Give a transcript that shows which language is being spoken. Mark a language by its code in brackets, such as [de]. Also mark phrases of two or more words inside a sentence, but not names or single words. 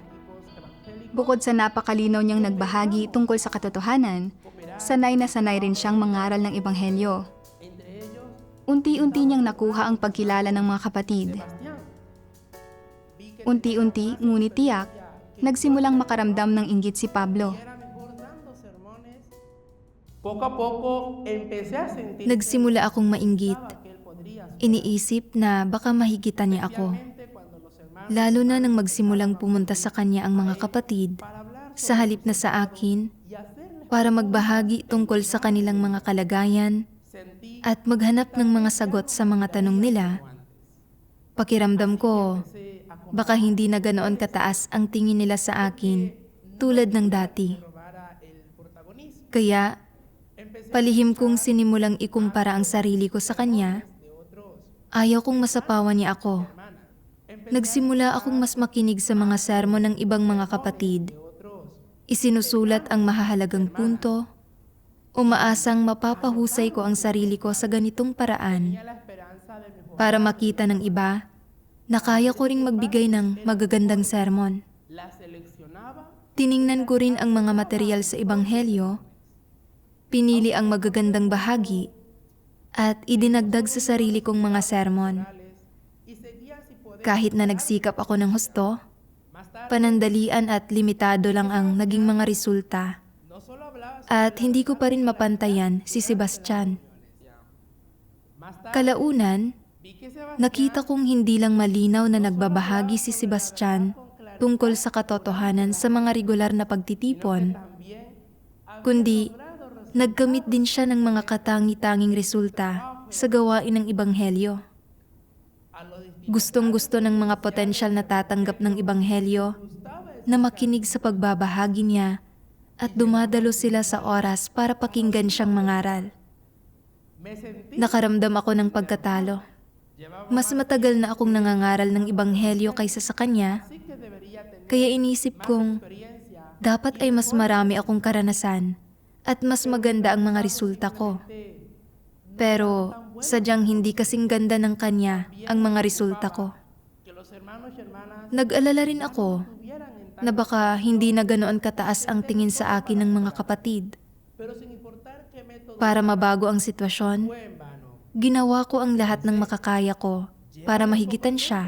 [tl] Bukod sa napakalinaw niyang nagbahagi tungkol sa katotohanan, sanay na sanay rin siyang mangaral ng ebanghelyo. Unti-unti niyang nakuha ang pagkilala ng mga kapatid. Unti-unti, ngunit tiyak, nagsimulang makaramdam ng inggit si Pablo. [es] poco a poco empecé a sentir [tl] Nagsimula akong mainggit. [es] que él podría hacer. [tl] Iniisip na baka mahigitan niya ako. [es] Cuando los hermanos [tl] Lalo na nang magsimulang pumunta sa kanya ang mga kapatid [es] para hablar [tl] sa halip na sa akin [es] y hacerles [tl] para magbahagi tungkol sa kanilang mga kalagayan [es] sentir [tl] at maghanap ng mga sagot sa mga tanong nila. Pakiramdam ko, baka hindi na ganoon kataas ang tingin nila sa akin tulad ng dati. [es] para el protagonismo [tl] Kaya, palihim kong sinimulang ikumpara ang sarili ko sa kanya. [es] de otros [tl] Ayaw kong masapawan niya ako. Nagsimula akong mas makinig sa mga sermon ng ibang mga kapatid. Isinusulat ang mahahalagang punto. Umaasang mapapahusay ko ang sarili ko sa ganitong paraan [es] la esperanza de mejor. [tl] para makita ng iba na kaya ko ring magbigay ng magagandang sermon. [es] La seleccionaba [tl] Tiningnan ko rin ang mga material sa Ebanghelyo, pinili ang magagandang bahagi, at idinagdag sa sarili kong mga sermon. [es] y seguía si podía. [tl] Kahit na nagsikap ako ng husto, panandalian at limitado lang ang naging mga resulta. [es] No solo hablaba [tl] At hindi ko pa rin mapantayan si Sebastian. Kalaunan, [es] vi que Sebastián [tl] nakita kong hindi lang malinaw na nagbabahagi si Sebastian tungkol sa katotohanan sa mga regular na pagtitipon, [es] también [tl] kundi nagkamit din siya ng mga katangi-tanging resulta sa gawain ng Ebanghelyo. [es] a lo [tl] Gustong-gusto ng mga potensyal na tatanggap ng Ebanghelyo na makinig sa pagbabahagi niya at dumadalo sila sa oras para pakinggan siyang mangaral. [es] me sentí [tl] Nakaramdam ako ng pagkatalo. Mas matagal na akong nangangaral ng Ebanghelyo kaysa sa kanya, [es] así que debería tener [tl] kaya inisip kong [es] experiencia [tl] dapat ay mas marami akong karanasan at mas maganda ang mga resulta ko. Pero sadyang hindi kasing ganda ng kanya ang mga resulta ko. [es] que los hermanos y hermanas [tl] Nag-alala rin ako [es] tuvieran en [tl] na baka hindi na ganoon kataas ang tingin sa akin ng mga kapatid. [es] pero sin importar qué método [tl] Para mabago ang sitwasyon, [es] fue en vano [tl] ginawa ko ang lahat ng makakaya ko para mahigitan siya.